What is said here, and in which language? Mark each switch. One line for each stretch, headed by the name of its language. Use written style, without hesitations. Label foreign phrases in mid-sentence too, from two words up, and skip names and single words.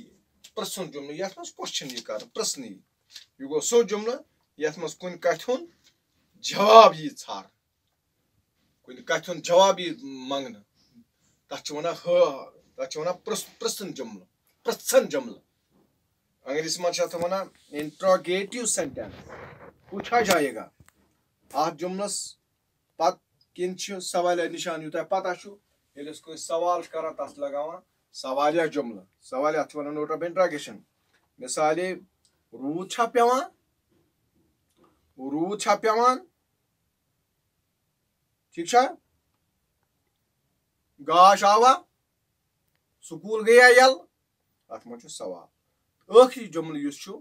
Kashmiri: پرژھُن جملہٕ یتھ منٛز کوسچن یی کرنہٕ پرژھنہٕ یی یہِ گوٚو سُہ جملہٕ یتھ منٛز کُنہِ کتھِ ہُنٛد جواب یی ژھارنہٕ کُنہِ کتھِ ہُنٛد جواب یی منٛگنہٕ تتھ چھِ ونان پرژھُن جملہٕ پرژھن جملہٕ انگریزی منٛز چھِ اتھ ونان
English: interrogative sentence
Urdu: پوچھا جائے گا
Kashmiri: اتھ جملس پتہٕ کِنۍ چھِ سوالیہ نشان یوٗتاہ پتہ چھُ ییٚلہِ أسۍ کٲنٛسہِ سوال چھِ کران تتھ چھِ لگاوان سوالیہ جملہٕ سوالیہ اتھ چھِ ونان
English: note of interrogation
Kashmiri: مثالے روٗد چھا پیٚوان ٹھیک چھا گاش آوا سکوٗل گٔیا یلہٕ اتھ منٛز چھُ سوال ٲخری جملہٕ یُس چھُ